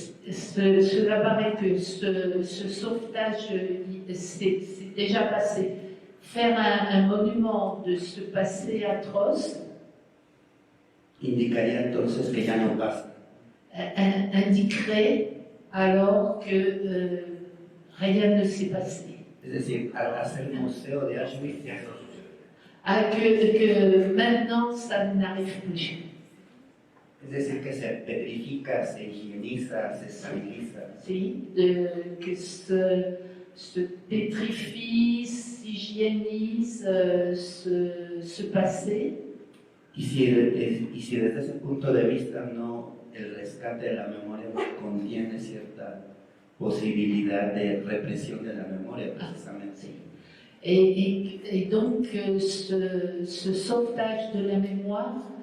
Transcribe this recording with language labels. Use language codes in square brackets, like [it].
[fr] Cela paraît que ce sauvetage, c'est déjà passé. Faire un monument de ce passé atroce [es] Indicaría entonces que ya no pasa. [fr] indiquerait alors que rien ne s'est passé. [es] Es decir, al hacer museo de Auschwitz ya no sucede. [fr] Que maintenant ça n'arrive plus. [es] Es decir, que se petrifica, se higieniza, se estabiliza. [fr] Sí, que se pétrifie, s'hygiénise ce passé. [es] Y si desde ese punto de vista el rescate de la memoria no contiene cierta posibilidad de represión de la memoria, precisamente. [fr] Et donc, ce sauvetage de la mémoire